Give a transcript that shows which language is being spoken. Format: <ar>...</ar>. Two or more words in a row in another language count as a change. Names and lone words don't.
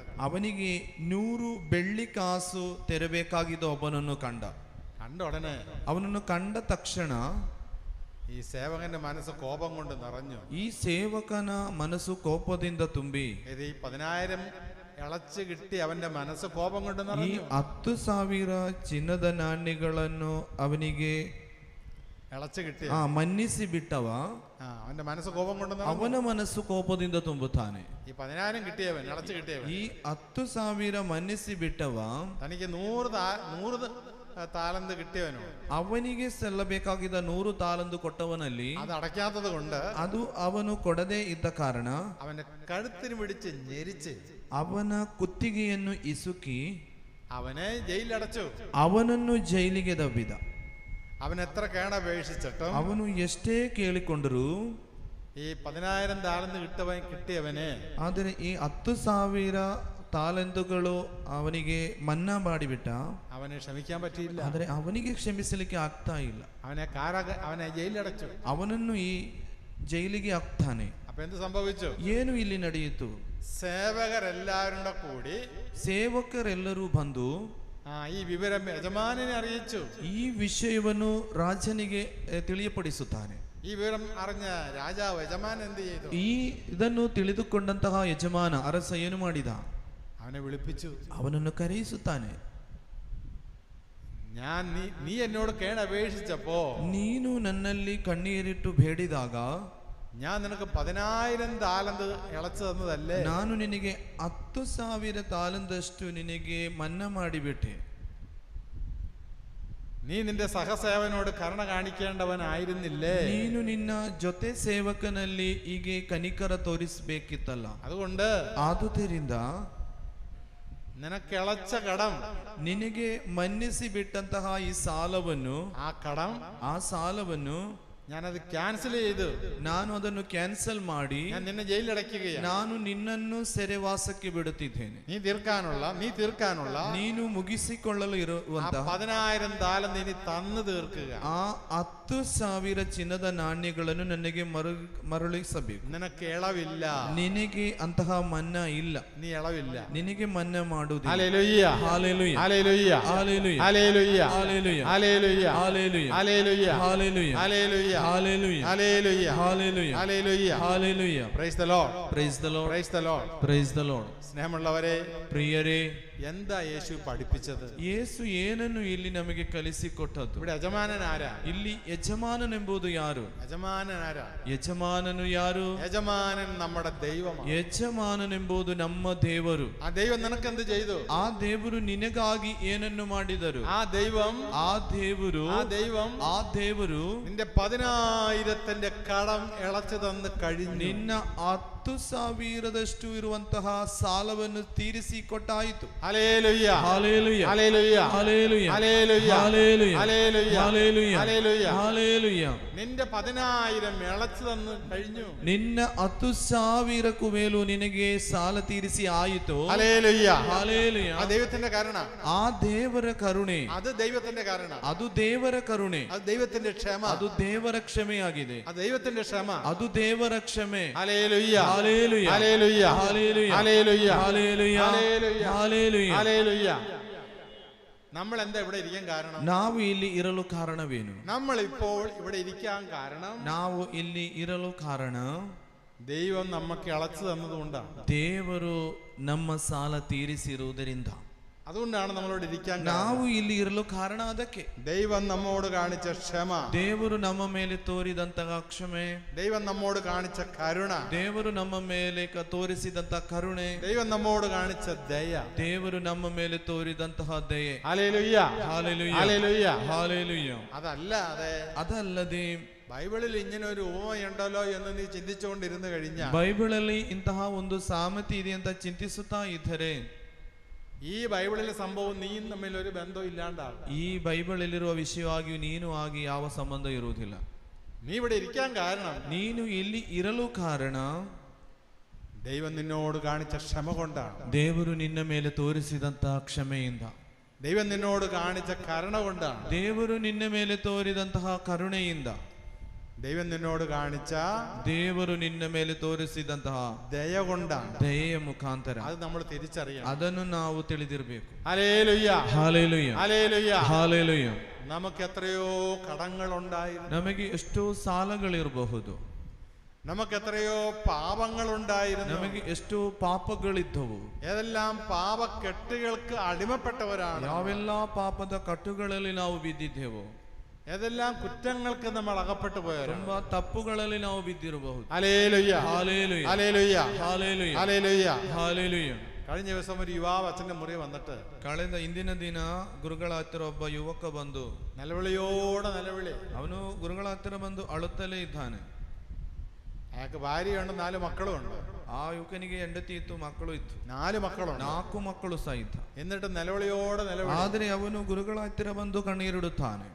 <kn>ಅವನಿಗೆ 100 ಬೆಳ್ಳಿ ಕಾಸು ತೆರಬೇಕಾಗಿದ್ದ ಒಬ್ಬನನ್ನು ಕಂಡ.</kn> <ml>ഉടനെ</ml> <kn>ಅವನನ್ನು ಕಂಡ ತಕ್ಷಣ</kn> <ml>ഈ സേവകന്റെ മനസ്സ് കോപം കൊണ്ട് നിറഞ്ഞു.</ml> <kn>ಈ ಸೇವಕನ ಮನಸ್ಸು ಕೋಪದಿಂದ ತುಂಬಿ</kn> <ml>ഇത് ഈ 10,000 ഇളച്ച് കിട്ടി അവന്റെ മനസ്സ് കോപം കൊണ്ട്</ml> <kn>ಈ</kn> <ml>നിറഞ്ഞു.</ml> <kn>10,000 ಚಿನ್ನದ ನಾಣ್ಯಗಳನ್ನು ಅವನಿಗೆ</kn> <ml>ഇളച്ച് കിട്ടിയ</ml> <kn>ಮನ್ನಿಸಿ ಬಿಟ್ಟವ</kn> <ml>അവന്റെ മനസ്സ് കോപം കൊണ്ട്</ml> <kn>ಅವನ ಮನಸ್ಸು ಕೋಪದಿಂದ ತುಂಬುತ್ತಾನೆ.</kn> <ml>ഈ 10,000 കിട്ടിയവൻ ഇളച്ച് കിട്ടിയവൻ</ml> <kn>ಈ 10,000 ಮನ್ನಿಸಿ ಬಿಟ್ಟವ</kn> <ml>തനിക്ക് 100 താലന്ത് കിട്ടിയവനോ</ml> <kn>ಅವನಿಗೆ ಸಲ್ಲಬೇಕಾಗಿದ್ದ 100 ತಾಲಂತು ಕೊಟ್ಟವನಲ್ಲಿ</kn> <ml>അത് അടയ്ക്കാത്തത് കൊണ്ട്</ml> <kn>ಅದು ಅವನು ಕೊಡದೇ ಇದ್ದ ಕಾರಣ</kn> <ml>അവന്റെ കഴുത്തിന് പിടിച്ച് ഞെരിച്ച്</ml> <kn>ಅವನ ಕುತ್ತಿಗೆಯನ್ನು ಇಸುಕಿ</kn> <ml>അവനെ ജയിലടച്ചു.</ml> <kn>ಅವನನ್ನು ಜೈಲಿಗೆ ದಬ್ಬಿದ.</kn> <ml>അവൻ എത്ര കേണപേക്ഷിച്ചിട്ടും</ml> <kn>ಅವನು ಎಷ್ಟೇ ಕೇಳಿಕೊಂಡರೂ</kn> <ml>ഈ 10,000 താലന്ത് കിട്ടിയവനെ</ml> <kn>ಆದರೆ ಈ 10,000 ತಾಲಂತುಗಳು ಅವನಿಗೆ ಮನ್ನಾ ಮಾಡಿಬಿಟ್ಟ.</kn> <ml>അവനെ ക്ഷമിക്കാൻ പറ്റിയില്ല.</ml> <kn>ಆದರೆ ಅವನಿಗೆ ಕ್ಷಮಿಸಲಿಕ್ಕೆ ಆಗ್ತಾ ಇಲ್ಲ.</kn> <ml>അവനെ ജയിലടച്ചു.</ml> <kn>ಅವನನ್ನು ಈ ಜೈಲಿಗೆ ಹಾಕ್ತಾನೆ.</kn> <ml>അപ്പൊ എന്ത് സംഭവിച്ചു?</ml> <kn>ಏನು ಇಲ್ಲಿ ನಡೆಯಿತು?</kn> <ml>സേവകരെല്ലാവരും കൂടി</ml> <kn>ಸೇವಕರೆಲ್ಲರೂ ಬಂದು</kn> <ml>ഈ വിവരം യജമാനനെ അറിയിച്ചു.</ml> <kn>ಈ ವಿಷಯವನ್ನು ರಾಜನಿಗೆ ತಿಳಿಯಪಡಿಸುತ್ತಾನೆ.</kn> <ml>ഈ വിവരം അറിഞ്ഞ രാജാവ് യജമാനൻ എന്ത് ചെയ്തു?</ml> <kn>ಇದನ್ನು ತಿಳಿದುಕೊಂಡಂತಹ ಯಜಮಾನ ಅರಸ ಏನು ಮಾಡಿದ?</kn> <ml>അവനെ വിളിപ്പിച്ചു.</ml> <kn>ಅವನನ್ನು ಕರೆಯಿಸುತ್ತಾನೆ.</kn> <ml>നീ എന്നോട് കേണപേക്ഷിച്ചപ്പോ</ml> <kn>ನೀನು ನನ್ನಲ್ಲಿ ಕಣ್ಣೀರಿಟ್ಟು ಬೇಡಿದಾಗ</kn> <ml>ഞാൻ നിനക്ക് 10,000 താലന്ത് ഇളച്ചു തന്നതല്ലേ?</ml> <kn>ನಾನು ನಿನಗೆ 10,000 ತಾಲಂತಷ್ಟು ನಿನಗೆ ಮನ್ನಾ ಮಾಡಿಬಿಟ್ಟೆ.</kn> <ml>നീ നിന്റെ സഹസേവനോട് കരുണ കാണിക്കേണ്ടവനായിരുന്നില്ലേ?</ml> <kn>ನೀನು ನಿನ್ನ ಜೊತೆ ಸೇವಕನಲ್ಲಿ ಹೀಗೆ ಕನಿಕರ ತೋರಿಸಬೇಕಿತ್ತಲ್ಲ.</kn> <ml>അതുകൊണ്ട്</ml> <kn>ಆದುದರಿಂದ</kn> <ml>നിനക്ക് ഇളച്ച കടം,</ml> <kn>ನಿನಗೆ ಮನ್ನಿಸಿ ಬಿಟ್ಟಂತಹ ಈ ಸಾಲವನ್ನು, ಆ ಸಾಲವನ್ನು</kn> <ml>ഞാനത് ಕ್ಯಾನ್ಸಲ್ ചെയ്തു.</ml> <kn>ನಾನು ಅದನ್ನು ಕ್ಯಾನ್ಸಲ್ ಮಾಡಿ</kn> <ml>ഞാൻ നിന്നെ ജയിലിലടയ്ക്കുകയാണ്.</ml> <kn>ನಾನು ನಿನ್ನನ್ನು ಸೆರೆವಾಸಕ್ಕೆ ಬಿಡುತ್ತಿದ್ದೇನೆ.</kn> <ml>നീ തീർക്കാനുള്ള</ml> <kn>ನೀನು ಮುಗಿಸಿಕೊಳ್ಳಲು ಇರುವಂತಹ</kn> <ml>10,000 താലന്ത് നീ തന്നു തീർക്കുക.</ml> <kn>ಆ 10,000 ಚಿನ್ನದ ನಾಣ್ಯಗಳನ್ನು ನನಗೆ ಮರಳಿಸಬೇಕು.</kn> <ml>നിനക്ക് ഇളവില്ല.</ml> <kn>ನಿನಗೆ ಅಂತಹ ಮನ್ನಾ ಇಲ್ಲ.</kn> <ml>നീ ഇളവില്ല.</ml> <kn>ನಿನಗೆ ಮನ್ನಾ ಮಾಡುವುದಿಲ್ಲ.</kn> <ml>ഹല്ലേലൂയ, ഹല്ലേലൂയ, ഹല്ലേലൂയ, ഹല്ലേലൂയ, ഹല്ലേലൂയ, ഹല്ലേലൂയ, ഹല്ലേലൂയ, ഹല്ലേലൂയ, ഹല്ലേലൂയ, ഹല്ലേലൂയ, ഹല്ലേലൂയ,</ml> <en>Hallelujah. Hallelujah. Hallelujah. Hallelujah. Hallelujah. Praise the Lord. Praise the Lord. Praise the Lord. Praise the Lord.</en> <ml>സ്നേഹമുള്ളവരെ, പ്രിയരേ, എന്താ യേശു പഠിപ്പിച്ചത്?</ml> <kn>യേಸು ಏನನ್ನು ಇಲ್ಲಿ ನಮಗೆ ಕಲಿಸಿಕೊಟ್ಟದ್ದು?</kn> <ml>ഇവിടെ യജമാനൻ ആരാ?</ml> <kn>ಇಲ್ಲಿ ಯಜಮಾನನೆಂಬುದು ಯಾರು?</kn> <ml>യജമാനൻ ആരാ?</ml> <kn>ಯಜಮಾನನು ಯಾರು?</kn> <ml>യജമാനൻ നമ്മുടെ ദൈവമാണ്.</ml> <kn>ಯಜಮಾನನೆಂಬುದು ನಮ್ಮ ದೇವರು.</kn> <ml>ആ ദൈവം നിനക്ക് എന്ത് ചെയ്തു?</ml> <kn>ಆ ದೇವರು ನಿನಗಾಗಿ ಏನನ್ನು ಮಾಡಿದರು?</kn> <ml>ആ ദൈവം നിന്റെ 10,000 കടം ഇളച്ചു തന്ന് കഴിഞ്ഞു.</ml> <kn>ನಿನ್ನ 10,000 ಇರುವಂತಹ ಸಾಲವನ್ನು ತೀರಿಸಿಕೊಟ್ಟಾಯಿತು.</kn> <ml>ഹല്ലേലൂയ, ഹല്ലേലൂയ, ഹല്ലേലൂയ, ഹല്ലേലൂയ, ഹല്ലേലൂയ, ഹല്ലേലൂയ, ഹല്ലേലൂയ, ഹല്ലേലൂയ, ഹല്ലേലൂയ, ഹല്ലേലൂയ. നിന്റെ 10,000 ഇളച്ചു തന്ന് കഴിഞ്ഞു.</ml> <kn>ನಿನ್ನ 10,000ಕ್ಕೂ ಮೇಲೂ ನಿನಗೆ ಸಾಲ ತೀರಿಸಿ ಆಯಿತು.</kn> <ml>ഹല്ലേലൂയ, ഹല്ലേലൂയ. ആ ദൈവത്തിന്റെ കാരണ,</ml> <kn>ಆ ದೇವರ ಕರುಣೆ,</kn> <ml>അത് ദൈവത്തിന്റെ കാരണ,</ml> <kn>ಅದು ದೇವರ ಕರುಣೆ,</kn> <ml>അത് ദൈവത്തിന്റെ ക്ഷമ,</ml> <kn>ಅದು ದೇವರ ಕ್ಷಮೆಯಾಗಿದೆ,</kn> <ml>അത് ദൈവത്തിന്റെ ക്ഷമ,</ml> <kn>ಅದು ದೇವರ ಕ್ಷಮೆ.</kn> <ml>ഹല്ലേലൂയ, ഹല്ലേലൂയ, ഹല്ലേലൂയ, ഹല്ലേലൂയ, ഹല്ലേലൂയ, ഹല്ലേലൂയ, ഹല്ലേലൂയ, ഹല്ലേലൂയ. ഹല്ലേലൂയ. നമ്മൾ എന്താ ഇവിടെ ഇരിക്കാൻ കാരണം?</ml> <kn>ನಾವು ಇಲ್ಲಿ ಇರಲು ಕಾರಣವೇನು?</kn> <ml>നമ്മൾ ഇപ്പോൾ ഇവിടെ ഇരിക്കാൻ കാരണം,</ml> <kn>ನಾವು ಇಲ್ಲಿ ಇರಲು ಕಾರಣ</kn> <ml>ദൈവം നമുക്ക് ഇളച്ചു തന്നതുകൊണ്ടാണ്.</ml> <kn>ದೇವರು ನಮ್ಮ ಸಾಲ ತೀರಿಸಿರುವುದರಿಂದ.</kn> <ml>അതുകൊണ്ടാണ് നമ്മളോട് ഇരിക്കാൻ.</ml> <kn>ನಾವು ಇಲ್ಲಿ ಇರಲು ಕಾರಣ ಅದಕ್ಕೆ.</kn> <ml>ദൈവം നമ്മോട് കാണിച്ച ക്ഷമ,</ml> <kn>ದೇವರು ನಮ್ಮ ಮೇಲೆ ತೋರಿದಂತಹ ಕ್ಷಮೆ,</kn> <ml>ദൈവം നമ്മോട് കാണിച്ച കരുണ,</ml> <kn>ದೇವರು ನಮ್ಮ ಮೇಲೆ ತೋರಿಸಿದಂತಹ ಕರುಣೆ,</kn> <ml>ദൈവം നമ്മോട് കാണിച്ച ദയ,</ml> <kn>ದೇವರು ನಮ್ಮ ಮೇಲೆ ತೋರಿದಂತಹ ದಯೆ.</kn> <ml>ഹല്ലേലൂയ, ഹല്ലേലൂയ, ഹല്ലേലൂയ, ഹല്ലേലൂയ. അതല്ലാതെ ബൈബിളിൽ ഇങ്ങനെ ഒരു ഉപമയുണ്ടല്ലോ എന്ന് നീ ചിന്തിച്ചുകൊണ്ടിരുന്നു കഴിഞ്ഞാൽ,</ml> <kn>ಬೈಬಲಲ್ಲಿ ಇಂತಹ ಒಂದು ಸಾಮರ್ಥ್ಯ ಇದೆ ಅಂತ ಚಿಂತಿಸುತ್ತಾ ಇದ್ದರೆ,</kn> <ml>ഈ ബൈബിളിലെ സംഭവം നീയും തമ്മിൽ ഒരു ബന്ധം ഇല്ലാണ്ടാകും.</ml> <kn>ಈ ಬೈಬಲಲ್ಲಿರುವ ವಿಷಯವಾಗಿ ನೀನು ಆಗಿ ಯಾವ ಸಂಬಂಧ ಇರುವುದಿಲ್ಲ.</kn> <ml>നീ ഇവിടെ ഇരിക്കാൻ കാരണം,</ml> <kn>ನೀನು ಇಲ್ಲಿ ಇರಲು ಕಾರಣ</kn> <ml>ദൈവം നിന്നോട് കാണിച്ച ക്ഷമ കൊണ്ടാണ്.</ml> <kn>ದೇವರು ನಿನ್ನ ಮೇಲೆ ತೋರಿಸಿದಂತಹ ಕ್ಷಮೆಯಿಂದ,</kn> <ml>ദൈവം നിന്നോട് കാണിച്ച കരുണ കൊണ്ടാണ്.</ml> <kn>ದೇವರು ನಿನ್ನ ಮೇಲೆ ತೋರಿದಂತಹ ಕರುಣೆಯಿಂದ,</kn> <ml>ദൈവം നിന്നോട് കാണിച്ച,</ml> <kn>ದೇವರು ನಿನ್ನ ಮೇಲೆ ತೋರಿಸಿದಂತಹ</kn> <ml>ദയ കൊണ്ടാണ്.</ml> <kn>ದಯೆಯ ಮುಖಾಂತರ</kn> <ml>അത് നമ്മൾ തിരിച്ചറിയണം.</ml> <kn>ಅದನ್ನು ನಾವು ತಿಳಿದಿರಬೇಕು.</kn> <ml>ഹല്ലേലൂയ, ഹല്ലേലൂയ, ഹല്ലേലൂയ. ഹല്ലേലൂയ. നമുക്ക് എത്രയോ കടങ്ങൾ ഉണ്ടായിരുന്നു,</ml> <kn>ನಮಗೆ ಎಷ್ಟೋ ಸಾಲಗಳಿರಬಹುದು,</kn> <ml>നമുക്ക് എത്രയോ പാപങ്ങൾ ഉണ്ടായിരുന്നു,</ml> <kn>ನಮಗೆ ಎಷ್ಟೋ ಪಾಪಗಳಿದ್ದವು.</kn> <ml>ഏതെല്ലാം പാപക്കെട്ടുകൾക്ക് അടിമപ്പെട്ടവരാണ്.</ml> <kn>ಯಾವೆಲ್ಲ ಪಾಪದ ಕಟ್ಟುಗಳಲ್ಲಿ ನಾವು ಬಿದ್ದಿದ್ದೆವು.</kn> <ml>ഏതെല്ലാം കുറ്റങ്ങൾക്ക് നമ്മൾ അകപ്പെട്ടു പോയാലും</ml> <kn>ತುಂಬಾ ತಪ್ಪುಗಳಲ್ಲಿ ನಾವು ಬಿದ್ದಿರಬಹುದು.</kn> <ml>ഹല്ലേലൂയ ഹല്ലേലൂയ ഹല്ലേലൂയ ഹല്ലേലൂയ ഹല്ലേലൂയ. ഹല്ലേലൂയ. കഴിഞ്ഞ ദിവസം ഒരു യുവാവ് അച്ഛന്റെ മുറി വന്നിട്ട്</ml> <kn>ಕಳೆದ ಇಂದಿನ ದಿನ ಗುರುಗಳ ಹತ್ತಿರ ಒಬ್ಬ ಯುವಕ ಬಂದು</kn> <ml>നിലവിളിയോടെ നിലവിളി.</ml> <kn>ಅವನು ಗುರುಗಳ ಹತ್ತಿರ ಬಂದು ಅಳುತ್ತಲೇ ಇದ್ದಾನೆ.</kn> <ml>അയാൾക്ക് ഭാര്യയുണ്ട്, 4 മക്കളുമുണ്ട്.</ml> <kn>ಆ ಯುವಕನಿಗೆ ಹೆಂಡತಿ ಇತ್ತು, ಮಕ್ಕಳು ಇತ್ತು.</kn> <ml>4 മക്കളുണ്ട്.</ml> <kn>4 ಮಕ್ಕಳು ಸಹ ಇದ್ದ.</kn> <ml>എന്നിട്ട് നിലവിളിയോടെ നിലവിളി.</ml> <kn>ಆದರೆ ಅವನು ಗುರುಗಳ ಹತ್ತಿರ ಬಂದು ಕಣ್ಣೀರಿಡುತ್ತಾನೆ.</kn>